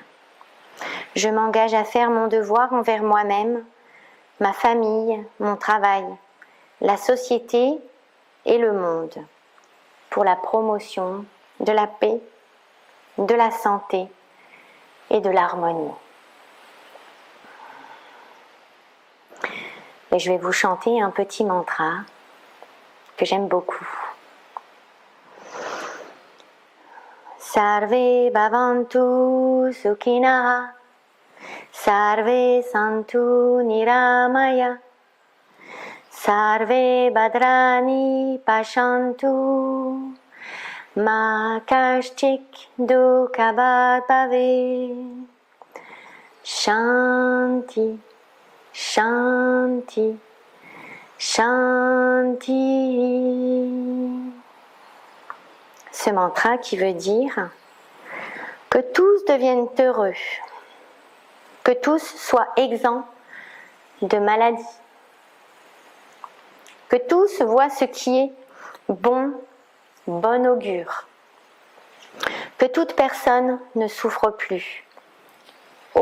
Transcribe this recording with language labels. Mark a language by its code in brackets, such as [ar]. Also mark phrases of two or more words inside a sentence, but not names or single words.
[fr] Je m'engage à faire mon devoir envers moi-même, ma famille, mon travail, la société et le monde, pour la promotion de la paix, de la santé et de l'harmonie. Et je vais vous chanter un petit mantra que j'aime beaucoup. [sa] Sarve bhavantu sukhinaha, sarve santu niramaya, sarve bhadrani pashantu, ma kashchik dukhabhat bhave. Shanti, Shanti, Shanti. [fr] Ce mantra qui veut dire que tous deviennent heureux, que tous soient exempts de maladie, que tous voient ce qui est bon, bon augure, que toute personne ne souffre plus.